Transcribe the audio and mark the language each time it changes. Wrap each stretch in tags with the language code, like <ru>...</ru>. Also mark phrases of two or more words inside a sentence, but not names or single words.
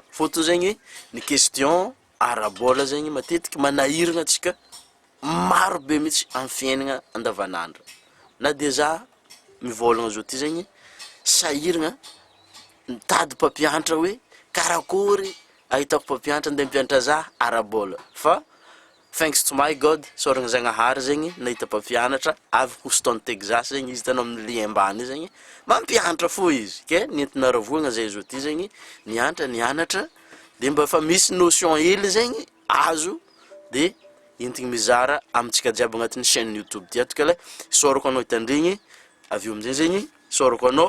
<mg>Fôtony zegny ny question ara-bola zegny matetiky manahiragna antsika maro be mihitsy amin'ny fiaignana andavanandro. Na dia za mivolagna zao ty zegny sahiragna mitady mpampianatra hoe karakory ahitako mpampianatra andeha mpianatra za ara-bola fa</mg> <en>thanks to my God</en> <mg>soragna Zagnahary zegny nahita mpampianatra avy Houston Texas zegny izy tanao amin'ny lien ambany zegny mampianatra fo izy ke nentina ravoagna zay zao ty zegny nianatra de mba fa misy notion hely zegny azo de entigny mizara amintsika jiaby agnatin'ny chaîne YouTube ty ato kala sorako anao hitandregny avy amizay zegny sorako anao</mg>